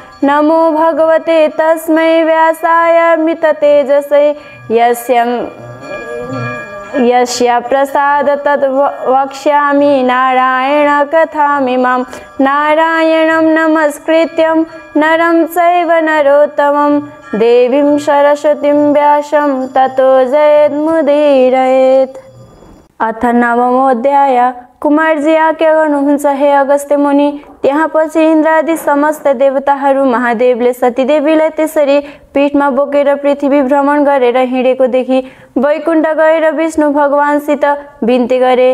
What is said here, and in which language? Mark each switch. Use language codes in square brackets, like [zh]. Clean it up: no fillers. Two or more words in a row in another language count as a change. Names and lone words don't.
[sa] नमो भगवते तस्मै व्यासाय मिततेजसे यस्य प्रसाद तद् वक्ष्यामि नारायण कथामिमां। नारायणं नमस्कृत्यं नरं चैव नरोत्तमं देवीं सरस्वतीं व्यासं ततो जयेद्मुदीरयेत्। [ne] अथ 9औं अध्याय। कुमारजी आज्ञा गर्नुहुन्छ हे अगस्त्य मुनि। त्यसपछि इन्द्रादि समस्त देवताहरू महादेवले सतीदेवीलाई त्यसरी पीठमा बोकेर पृथ्वी भ्रमण गरेर हिँडेको देखि वैकुण्ठ गएर विष्णु भगवानसित बिन्ती गरे।